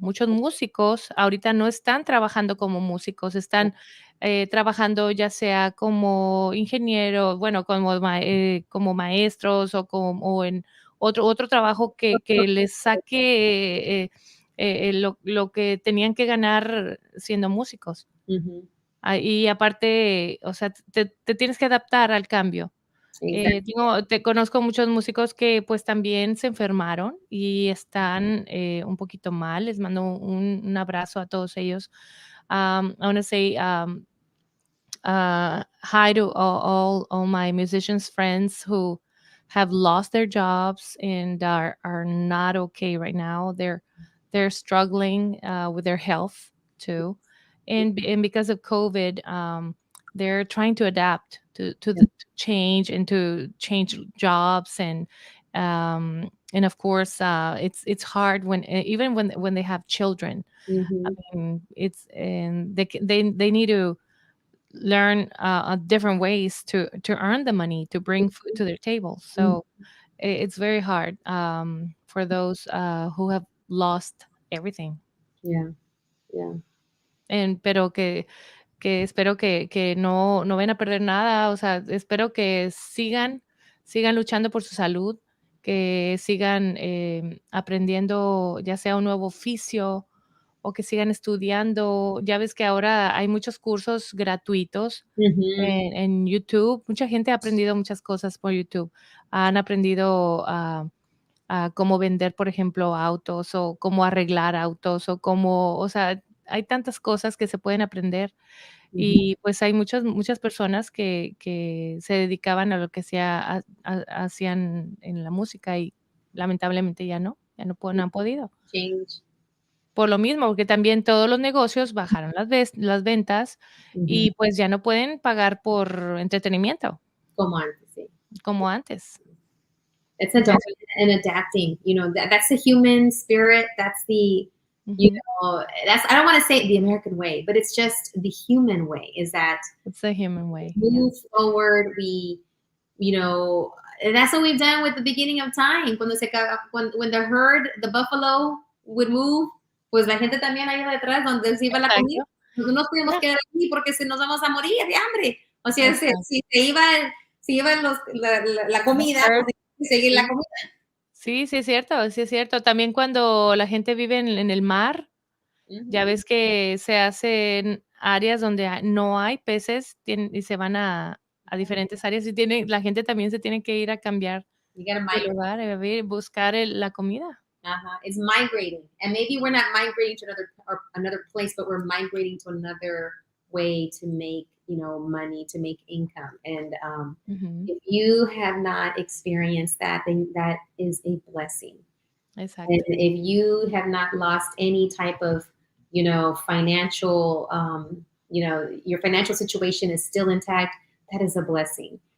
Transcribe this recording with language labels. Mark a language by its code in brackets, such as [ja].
[es] Muchos músicos ahorita no están trabajando como músicos, están trabajando ya sea como ingeniero, bueno, como maestros o en otro trabajo que les saque lo que tenían que ganar siendo músicos. Y aparte, o sea, te tienes que adaptar al cambio. Te conozco muchos músicos que pues también se enfermaron y están un poquito mal. Les mando un abrazo a todos ellos. [en] I want to say hi to all my musicians friends who have lost their jobs and are not okay right now. They're struggling with their health too, and because of COVID, they're trying to adapt to the change and to change jobs and of course it's hard when even when they have children. I mean, they need to learn different ways to earn the money to bring food to their table. So it's very hard for those who have lost everything. Yeah. [es] Pero que espero que no vayan a perder nada. O sea, espero que sigan luchando por su salud, que sigan aprendiendo ya sea un nuevo oficio o que sigan estudiando. Ya ves que ahora hay muchos cursos gratuitos en YouTube. Mucha gente ha aprendido muchas cosas por YouTube. Han aprendido a cómo vender, por ejemplo, autos o cómo arreglar autos o sea, hay tantas cosas que se pueden aprender. Y pues hay muchas personas que se dedicaban a lo que hacían en la música y lamentablemente ya no han podido. [en] Change. [es] Por lo mismo, porque también todos los negocios bajaron las ventas y pues ya no pueden pagar por entretenimiento Como antes, sí. como antes. [en] It's adapting and adapting. That's the human spirit. That's the, that's, I don't want to say the American way, but it's just the human way, is that it's the human way. Move forward. We, and that's what we've done with the beginning of time. When the herd, the buffalo would move, [es] pues la gente también ahí detrás donde se iba la comida. No nos podemos quedar aquí porque si nos vamos a morir de hambre. O sea, si se iban la comida, pues, seguir la comida. Sí, es cierto. También cuando la gente vive en el mar, ya ves que se hacen áreas donde no hay peces y se van a diferentes áreas y la gente también se tiene que ir a cambiar de lugar, buscar la comida. [en] It's migrating, and maybe we're not migrating to another place, but we're migrating to another way to make money, to make income. And Mhm. if you have not experienced that, then that is a blessing. [es] Exacto. [en] And if you have not lost any type of, financial, your financial situation is still intact, that is a blessing.